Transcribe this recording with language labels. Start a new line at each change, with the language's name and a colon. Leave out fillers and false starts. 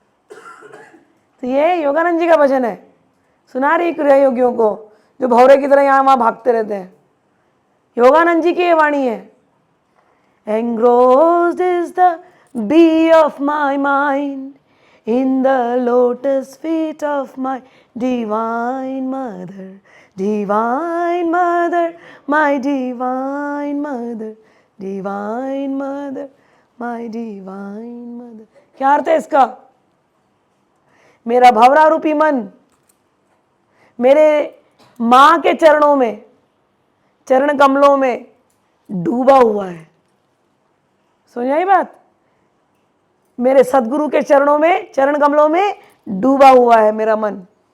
Hindi: तो ये योगानंद जी का भजन है, सुना रही क्रिया योगियों को जो भौरे की तरह यहाँ वहाँ भागते रहते हैं। योगानंद जी की ये वाणी है,
English: Engrossed is the bee of my mind in the lotus feet of my divine mother, divine mother, my divine mother, divine mother, my divine mother.
Hindi: क्या अर्थ है इसका? मेरा भंवरा रूपी मन मेरे मां के चरणों में, चरण कमलों में डूबा हुआ है। सुनिए ये बात, मेरे सदगुरु के चरणों में, चरण कमलों में डूबा हुआ है मेरा मन।